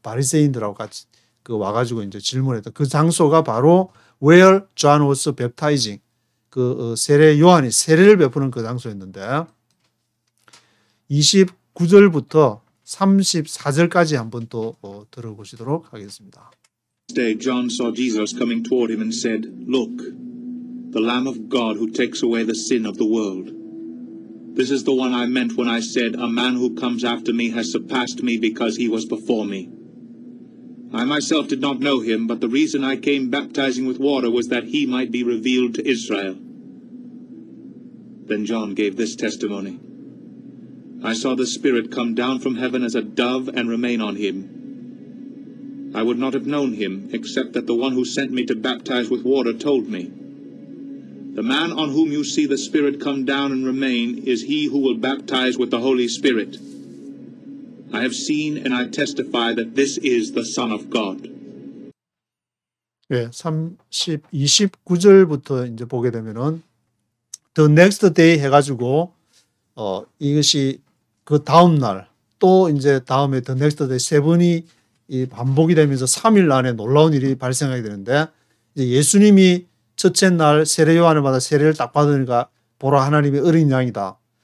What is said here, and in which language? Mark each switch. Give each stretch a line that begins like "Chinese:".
Korean: 바리새인들하고 같이 와가지고 이제 질문했던 그 장소가 바로
English: where John was baptizing.
Korean: 요한이 세례를 베푸는 그 장소였는데 29절부터 34절까지 한번 또 들어보시도록 하겠습니다.
English: Next day John saw Jesus coming toward him and said, Look, the Lamb of God who takes away the sin of the world. This is the one I meant when I said, A man who comes after me has surpassed me because he was before me. I myself did not know him, but the reason I came baptizing with water was that he might be revealed to Israel. Then John gave this testimony. I saw the Spirit come down from heaven as a dove and remain on him. I would not have known him, except that the one who sent me to baptize with water told me. The man on whom you see the Spirit come down and remain is he who will baptize with the Holy Spirit. I have seen and I testify that this is the Son of God.
Korean: 예, 29절부터 이제 보게 되면은
English: The next day
Korean: 해가지고 이것이 그 다음 날 또 이제 다음에 The next day 세 번이 이 반복이 되면서 3일 안에 놀라운 일이 발생하게 되는데 이제 예수님이 첫째 날 세례 요한을 받아 세례를 딱 받으니까 보라 하나님의 어린 양이다.